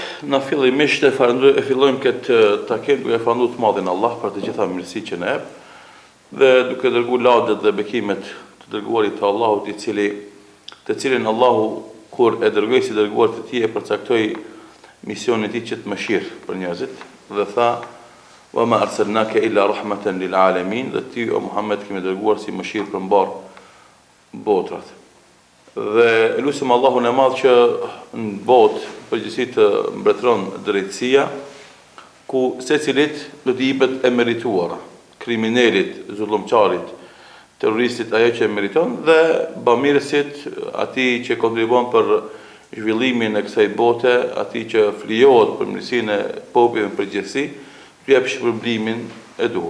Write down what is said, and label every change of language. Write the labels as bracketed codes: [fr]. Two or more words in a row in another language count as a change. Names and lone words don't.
[sq] Na fillimisht e fillojmë këtë takim duke falënderuar të madhin Allah për të gjitha mirësitë që na jep, dhe duke dërguar laudet dhe bekimet të dërguarit të Allahut, të cilin Allahu kur e dërgoi si dërguar të tij e përcaktoi misionin e tij që të mëshirë për njerëzit dhe tha: [ar] "وما أرسلناك إلا رحمة للعالمين", [sq] dhe ti o Muhammed kemi dërguar si mëshirë për mbar botrat. Dhe lutem Allahun e Madh që në botë përgjithësi të mbretëron drejtësia, ku secilit do të jepet e merituara, kriminalit, zullumçarit, terroristit ajo që meriton, dhe bamirësit, atij që kontribuon për zhvillimin e kësaj bote, atij që flijohet për mirësinë e popullit në përgjithësi, të jap shpërblimin e duhur.